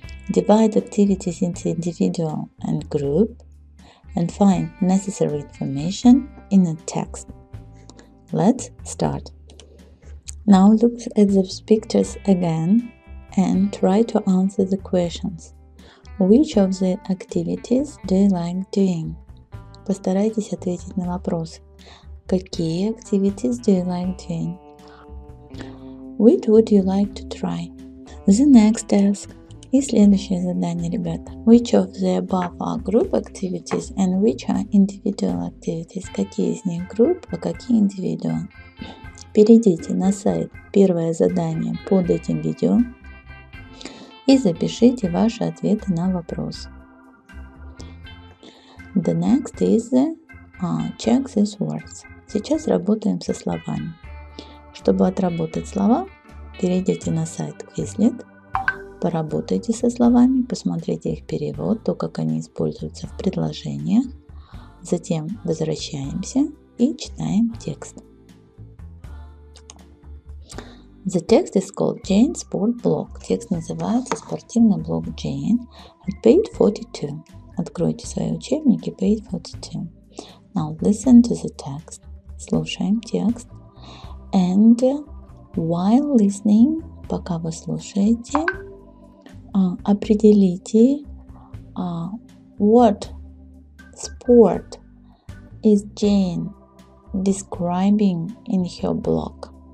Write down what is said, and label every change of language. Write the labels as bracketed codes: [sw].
[en] Divide activities into individual and group and find necessary information in a text. Let's start. Now look at the pictures again and try to answer the questions. Which of the activities do you like doing? [ru] Постарайтесь ответить на вопросы. Какие [en] activities do you like doing? Which would you like to try? The next task. [ru] И следующее задание, ребята. [en] Which of the above are group activities and which are individual activities? [ru] Какие из них групп, а какие individual? Перейдите на сайт «Первое задание» под этим видео и запишите ваши ответы на вопросы. [en] The next is check these words. [ru] Сейчас работаем со словами. Чтобы отработать слова, перейдите на сайт Quizlet, поработайте со словами, посмотрите их перевод, то, как они используются в предложениях. Затем возвращаемся и читаем текст. [en] The text is called Jane Sport Blog. [ru] Текст называется «Спортивный блог Jane» [en] at page 42. [ru] Откройте свои учебники, [en] page 42. Now listen to the text. [ru] Слушаем текст. [en] And while listening, [ru] пока вы слушаете, определите [en] what sport is Jane describing in her blog.